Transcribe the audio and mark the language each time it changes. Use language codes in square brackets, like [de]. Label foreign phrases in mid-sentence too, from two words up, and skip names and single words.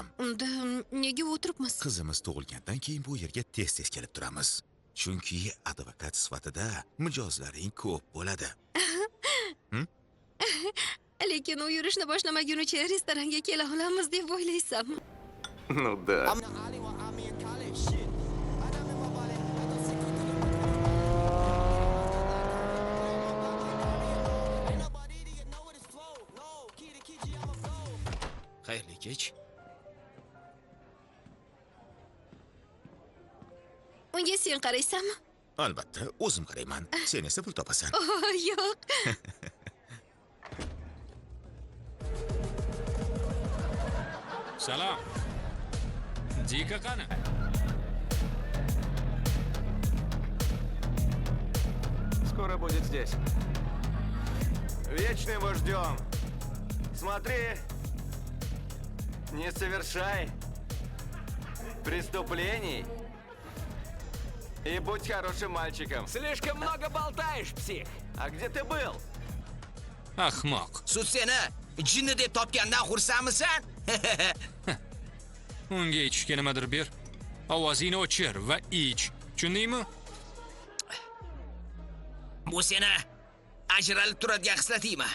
[uz] Unda nega o'tiribmiz? Qizimiz tug'ilgandan keyin bu yerga tez-tez kelib turamiz. Chunki advokat sifatida mijozlaring ko'p bo'ladi. Lekin u yurishni boshlamaguncha restoranga kela olamiz deb o'ylaysanmi? [ru] Ну да. [uz] Xayrli kech. Unga sen qaraysanmi? Albatta, o'zim qarayman. Sen esa pul topasan. Oh, yo'q. Salom. Dika qani? [ru] Скоро будет здесь. Вечным его ждем. Смотри, не совершай преступлений и будь хорошим мальчиком. Слишком много болтаешь, псих. А где ты был? [uz] Ahmoq. Sud seni jinni deb topgandan xursandmisan? Unga ichishga nimadir ber. Ovozingni o'chir va ich. Tushundingmi? Bu seni ajralib turadigan xislatingmi?